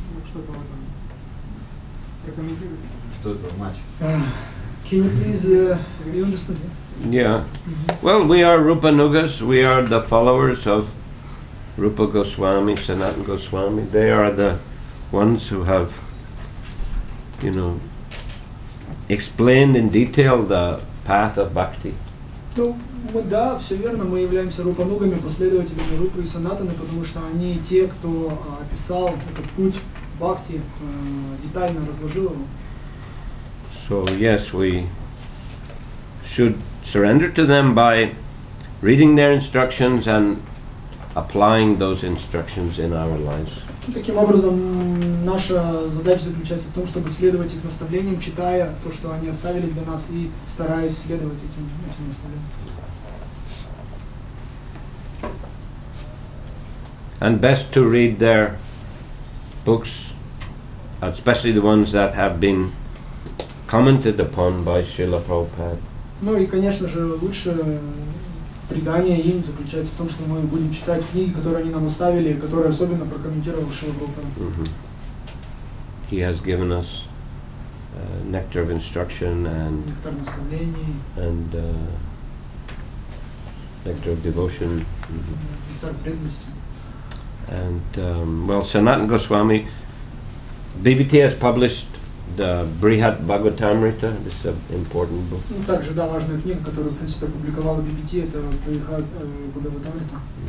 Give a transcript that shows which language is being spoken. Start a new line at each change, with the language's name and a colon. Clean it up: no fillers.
Russian: Что-то в этом прокомментируйте. Что это значит?
English: Can you please you understand? Yeah. Well, we are Rupa Nugas. We are the followers of Rupa Goswami, Sanatana Goswami. They are the ones who have, explained in detail the path of bhakti.
Russian: Да, все верно, мы являемся рупанугами, последователями Рупы и Санатаны, потому что они те, кто описал этот путь бхакти, детально разложил его.
English: So yes, we should surrender to them by reading their instructions and applying those instructions in our lives.
Russian: Таким образом, наша задача заключается в том, чтобы следовать их наставлениям, читая то, что они оставили для нас, и стараясь следовать этим наставлениям.
English: And best to read their books, especially the ones that have been commented upon by Shrila Prabhupada.
Russian: Ну и, конечно же, лучше предание им заключается в том, что мы будем читать книги, которые они нам оставили, которые особенно прокомментировал Шрила Прабхупада.
English: He has given us nectar of instruction and
Russian: Нектар наставлений,
English: nectar of devotion.
Russian: нектар преданности.
English: And well, Sanatana Goswami, BBT has published the Brihat Bhagavatamrita. This is an important book.
Russian: Ну, также, да, важная книга, которую, в принципе, опубликовала BBT, это Брихат Бхагаватамрита.